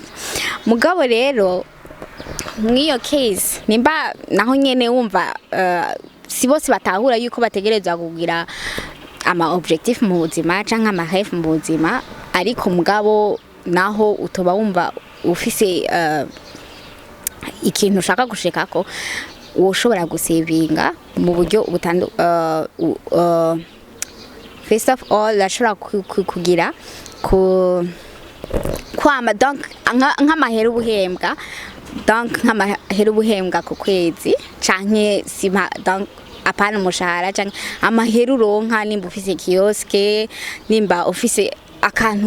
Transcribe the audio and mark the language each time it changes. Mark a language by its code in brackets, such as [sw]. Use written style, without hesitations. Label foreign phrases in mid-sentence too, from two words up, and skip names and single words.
[rn] Mugabo rero mwiyo case nimba naho nyene wumva si bose batahura yuko bategerezwa kugira ama objectif mu buzima canke ama rêve mu buzima, ariko mugabo naho utoba wumva ufise ikintu ushaka gushikako woshobora gusevinga mu buryo [en] first of all [rn] lashobora kugira kwama donc nk'amahera ubuhembwa, donc nk'amahera ubuhembwa ku kwezi canke sima donc apana umushahara canke amahera uronka nimba ufise kioske, nimba ufise akantu